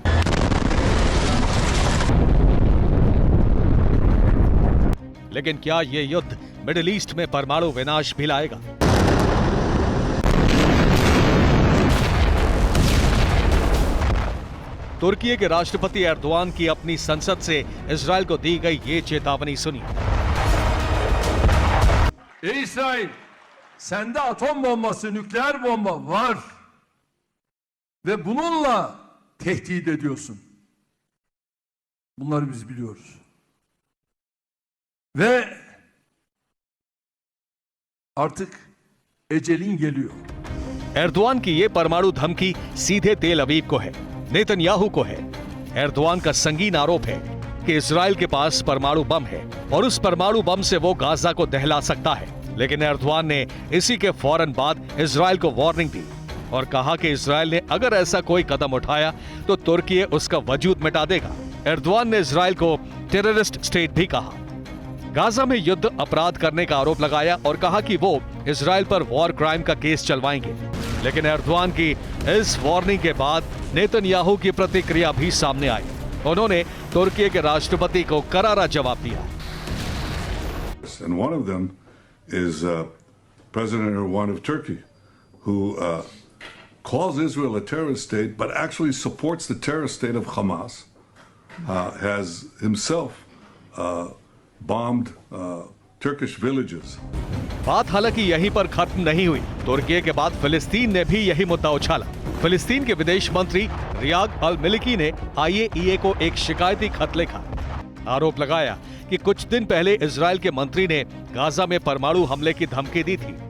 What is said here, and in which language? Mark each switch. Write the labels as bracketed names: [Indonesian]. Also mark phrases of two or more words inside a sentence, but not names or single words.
[Hindi] लेकिन क्या यह युद्ध मिडिल ईस्ट में परमाणु विनाश भी लाएगा? तुर्की के राष्ट्रपति एर्दोगान की अपनी संसद से इजराइल को दी गई ये चेतावनी सुनिए। [Turkish] İsrail, sende atom bombası, nükleer bomba var ve bununla tehdit ediyorsun. Bunları biz biliyoruz. Ve artık ecelin geliyor. [Hindi] एर्दोगान की ये परमाणु धमकी सीधे तेल अवीव को है, नेतन्याहू को है। एर्दोगान का संगीन आरोप है कि इजराइल के पास परमाणु बम है और उस परमाणु बम से वो गाजा को दहला सकता है। लेकिन एर्दोगान ने इसी के फौरन बाद इजराइल को वार्निंग दी और कहा कि इजराइल ने अगर ऐसा कोई कदम उठाया तो तुर्की उसका वजूद मिटा देगा। एर्दोगान ने इजराइल को [English] terrorist state [Hindi] भी कहा। गाजा में युद्ध अपराध करने का आरोप लगाया और कहा कि वो इजराइल पर [English] war crime [Hindi] का केस चलवाएंगे। लेकिन एर्दोगान की इस वार्निंग के बाद नेतन्याहू की प्रतिक्रिया भी सामने आई। उन्होंने तुर्की के राष्ट्रपति को करारा जवाब दिया। [English] And one of them is President Erdogan of Turkey, who calls Israel a terrorist state, but actually supports the terrorist state of Hamas. Has himself bombed Turkish villages. [Hindi] बात हालांकि यहीं पर खत्म नहीं हुई। तुर्की के बाद फिलिस्तीन ने भी यही मुद्दा उछाला। फिलिस्तीन के विदेश मंत्री रियाद अल मलिकी ने IAEA को एक शिकायती खत लिखा। आरोप लगाया कि कुछ दिन पहले इजराइल के मंत्री ने गाजा में परमाणु हमले की धमकी दी थी।